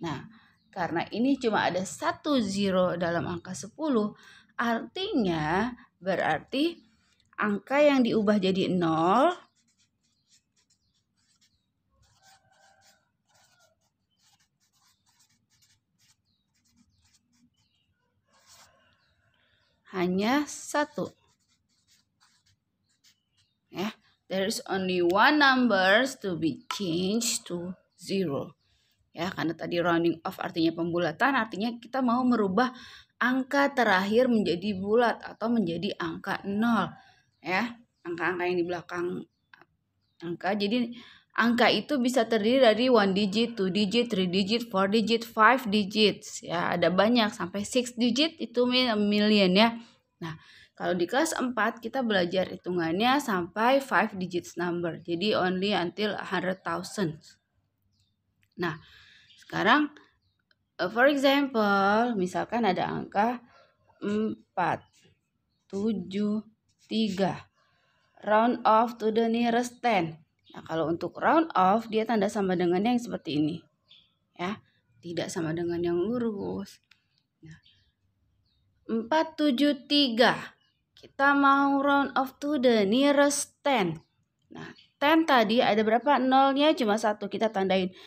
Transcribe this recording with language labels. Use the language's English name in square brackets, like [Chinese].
[Indonesian] Nah, karena ini cuma ada 1 zero dalam angka 10, artinya berarti angka yang diubah jadi 0 hanya 1. [English] Ya, there is only one numbers to be changed to 0. [Indonesian] Ya, karena tadi rounding off artinya pembulatan, artinya kita mau merubah angka terakhir menjadi bulat atau menjadi angka 0. Ya, angka-angka yang di belakang angka. Jadi angka itu bisa terdiri dari 1 digit, 2 digit, 3 digit, 4 digit, 5 digits. Ya, ada banyak sampai 6 digit itu million ya. Nah, kalau di kelas 4 kita belajar hitungannya sampai 5 digits number. Jadi [English] only until [Indonesian] 100,000. Nah, sekarang [English] for example, [Indonesian] misalkan ada angka 4, 7, 3. [English] Round off to the nearest 10. [Indonesian] Nah, kalau untuk round off, dia tanda sama dengan yang seperti ini. Ya, tidak sama dengan yang lurus. [English] Nah, 4, 7, 3. [Indonesian] Kita mau [English] round off to the nearest 10. [Indonesian] Nah, 10 tadi ada berapa? 0-nya cuma 1. Kita tandain.